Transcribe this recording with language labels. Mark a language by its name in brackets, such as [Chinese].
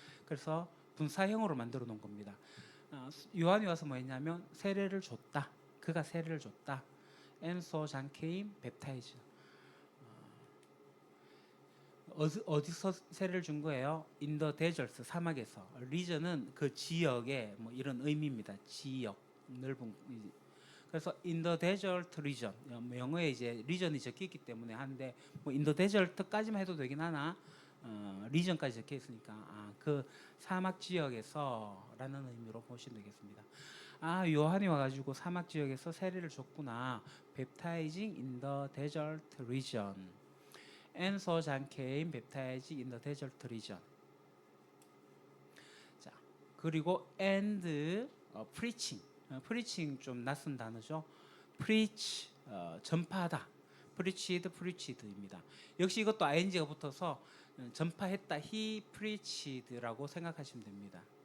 [Korean] 그래서 분사형으로 만들어 놓은 겁니다. 요한이 와서 뭐 했냐면 세례를 줬다. 그가 세례를 줬다. [English] And so John came baptized. [Korean] 어디서 세례를 준 거예요? [English] In the desert, [Korean] 사막에서. region은 그 지역의 뭐 이런 의미입니다. 지역, 넓은. [English] 그래서 in the desert region. [Korean] 영어에 이제 region이 적혀 있기 때문에 하는데 뭐 in the desert까지만 해도 되긴 하나 region까지 적혀 있으니까 그 사막 지역에서라는 의미로 보시면 되겠습니다. 요한이 와가지고 사막 지역에서 세례를 줬구나. [English] Baptizing in the desert region. And so John came baptizing in the desert region. [Korean] 자, 그리고 [English] and preaching. [Korean] preaching 좀 낯선 단어죠. preach 전파하다. preached입니다. 역시 이것도 ing가 붙어서 전파했다. [English] he preached [Korean] 라고 생각하시면 됩니다.